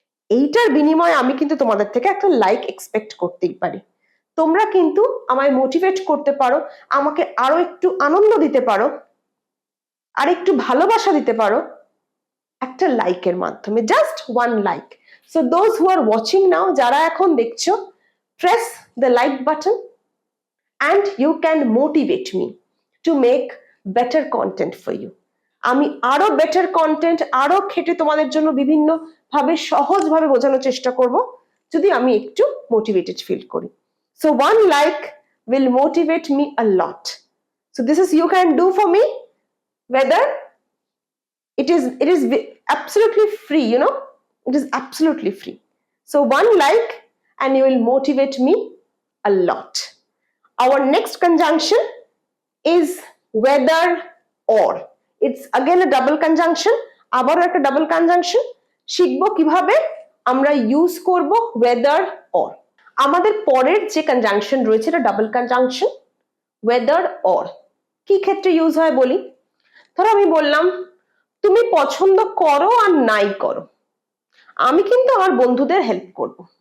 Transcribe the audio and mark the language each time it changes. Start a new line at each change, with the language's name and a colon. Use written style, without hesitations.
Bangla: এইটার বিনিময়ে আমি কিন্তু তোমাদের থেকে একটা লাইক এক্সপেক্ট করতেই পারি। তোমরা কিন্তু আমায় মোটিভেট করতে পারো, আমাকে আরো একটু আনন্দ দিতে পারো, আর একটু ভালোবাসা দিতে পারো একটা লাইকের মাধ্যমে,
English: Just one like. So those who are watching now,
Bangla: যারা এখন দেখছো,
English: press the like button and you can motivate me to make better content for you.
Bangla: আমি আরো বেটার কন্টেন্ট, আরো খেটে তোমাদের জন্য বিভিন্ন ভাবে সহজভাবে বোঝানোর চেষ্টা করব, যদি আমি একটু মোটিভেটেড ফিল করি।
English: So one like will motivate me a lot. So this is you can do for me, whether it is absolutely free, you know, it is absolutely free. So one like and you will motivate me a lot. Our next conjunction is whether or. It's again a double conjunction.
Bangla: আবারও একটা double conjunction. শিখবো কিভাবে আমরা use করব whether or. আমাদের পরের যে conjunction রয়েছে এটা double conjunction, whether or. কি ক্ষেত্রে ইউজ হয় বলি। ধরো আমি বললাম তুমি পছন্দ করো আর নাই করো, আমি কিন্তু আমার বন্ধুদের হেল্প করব।